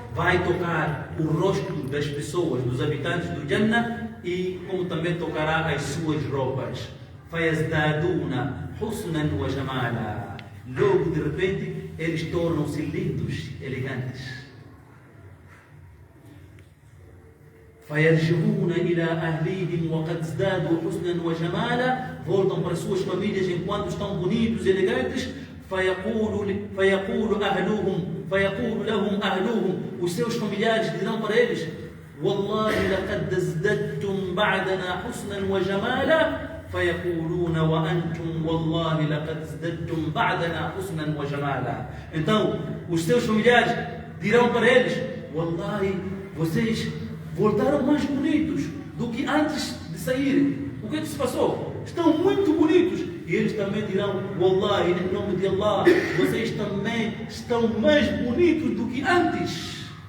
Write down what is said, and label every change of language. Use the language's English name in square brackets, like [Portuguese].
[Portuguese] Vai tocar o rosto das pessoas, dos habitantes do Jannah, e como também tocará as suas roupas. [Arabic] فيزدادون حسنا وجمالا. [Portuguese] Logo de repente eles tornam-se lindos, elegantes. [Arabic] فيرجعون إلى أهليهم وقد ازدادوا حسنا وجمالا. [Portuguese] Voltam para suas famílias enquanto estão bonitos e elegantes. [Arabic] فيقول لهم أهلهم, [Portuguese] os seus familiares dirão para eles: [Arabic] والله لقد ازددتم بعدنا حسنا وجمالا. فيقولون وأنتم والله لقد ازددتم بعدنا حسنا وجمالا. [Portuguese] Então os seus familiares dirão para eles: wallahi, vocês voltaram mais bonitos do que antes de saírem. O que se passou? Estão muito bonitos. E eles também dirão: wallahi, em nome de Allah, vocês também estão mais bonitos do que antes.